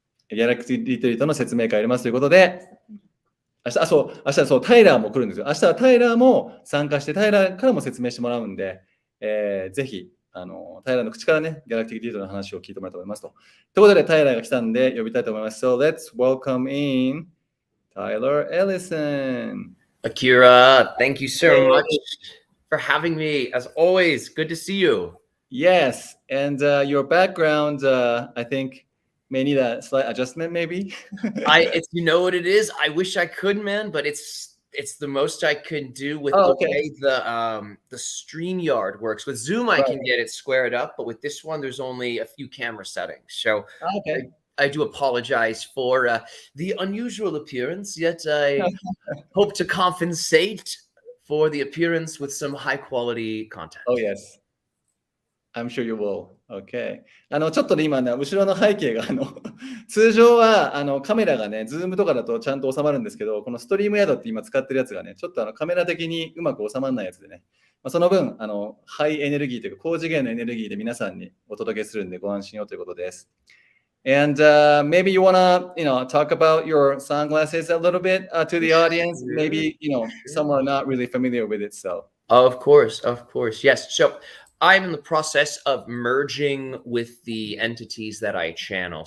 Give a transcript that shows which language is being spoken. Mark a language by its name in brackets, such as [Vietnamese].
[Japanese] ギャラクティリトリートの説明会やりますということで、明日そう、タイラーも来るんですよ。明日はタイラーも参加して、タイラーからも説明してもらうんで、ぜひ、タイラーの口からね、ギャラクティックリートの話を聞いてもらいたいと思いますと。ということで、タイラーが来たんで呼びたいと思います。 [English] So let's welcome in Tyler Ellison. Akira, thank you so much for having me. As always, good to see you. Yes, and your background, I think, may need a slight adjustment, maybe. It's you know what it is. I wish I could, man, but it's the most I could do with way the StreamYard works. With Zoom, I can get it squared up, but with this one, there's only a few camera settings. So I do apologize for the unusual appearance, yet I hope to compensate for the appearance with some high quality content. Oh, yes. I'm sure you will. Okay. [Japanese] ちょっとね、今ね、後ろの背景が、通常はカメラがね、ズームとかだとちゃんと収まるんですけど、このストリームヤードって今使ってるやつがね、ちょっとカメラ的にうまく収まらないやつでね、その分、ハイエネルギーというか、高次元のエネルギーで皆さんにお届けするんでご安心をということです。 [English] And maybe you wanna, talk about your sunglasses a little bit to the audience. Maybe, some are not really familiar with it, so. Of course, yes. So I'm in the process of merging with the entities that I channel.